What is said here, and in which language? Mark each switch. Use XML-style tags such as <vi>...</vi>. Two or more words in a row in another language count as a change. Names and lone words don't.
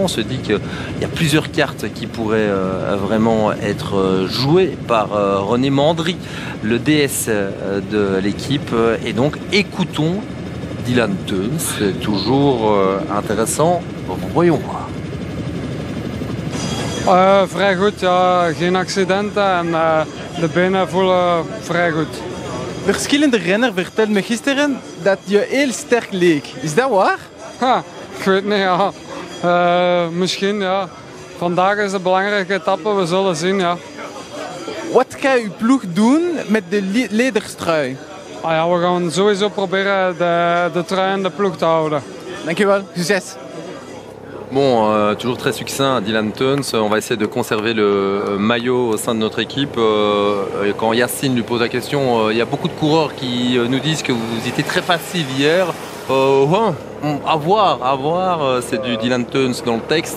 <fr>On se dit qu'il y a plusieurs cartes qui pourraient vraiment être jouées par René Mandry, le DS de l'équipe. Et donc écoutons Dylan Teuns, c'est toujours intéressant. Voyons voir.</fr> <nl>Vrij goed, ja. Geen accidenten en de benen voelen vrij goed. Verschillende renners vertelden me gisteren dat je heel sterk leek. Is dat waar? Ha, ik weet niet, ja. Misschien, ja. Vandaag is een belangrijke etappe, we zullen zien, ja. Wat gaat uw ploeg doen met de lederstrui? Ah ja, we gaan sowieso proberen de trui en de ploeg te houden. Dankjewel, succes.</nl> <fr>Bon, toujours très succinct, Dylan Teuns. On va essayer de conserver le maillot au sein de notre équipe. Quand Yacine lui pose la question, il y a beaucoup de coureurs qui nous disent que vous étiez très facile hier. À voir, c'est du Dylan Teuns dans le texte.</fr>